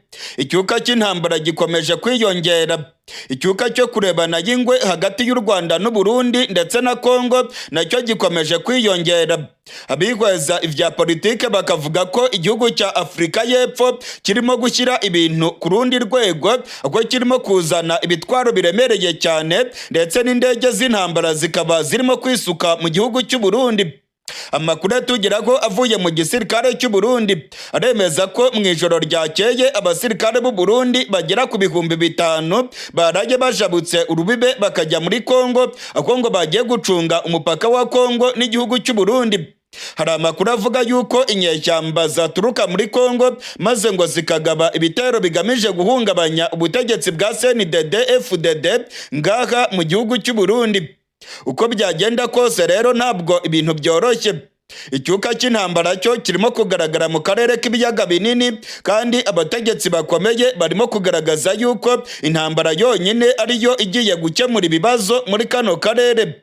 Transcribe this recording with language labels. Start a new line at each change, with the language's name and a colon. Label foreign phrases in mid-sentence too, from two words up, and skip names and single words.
Kinyarwanda: Icyuka cy'intambara gikomeje kwiyongera. Icyuka cyo kurebana y'ingwe hagati y'u Rwanda n'u Burundi ndetse na Congo nacyo gikomeje kwiyongera. Abihweza ivya politike bakavuga ko igihugu cya Afurika y'Epfo kirimo gushyira ibintu ku rundi rwego, aho kirimo kuzana ibitwaro biremereye cyane ndetse n'indege z'intambara zikaba zirimo kwisuka mu gihugu cy'u Burundi. Amakuru atugeraho avuye mu gisirikare cy'u Burundi aremeza ko mu ijoro ryakeye abasirikare b'u Burundi bagera ku 5,000 baraye bajabutse urubibe bakajya muri Congo, aho ngo bagiye gucunga umupaka wa Congo n'igihugu cy'u Burundi. Hari amakuru avuga yuko inyeshyamba zaturuka muri Congo maze ngo zikagaba ibitero bigamije guhungabanya ubutegetsi bwa CNDD-FDD ngaha mu gihugu cy'u Burundi. Uko byagenda kose rero ntabwo ibintu byoroshye. Icyuka cy'intambara cyo kirimo kugaragara mu karere k'ibiyaga binini, kandi abategetsi bakomeye barimo kugaragaza yuko intambara yonyine ariyo igiye gukemura ibibazo muri kano karere.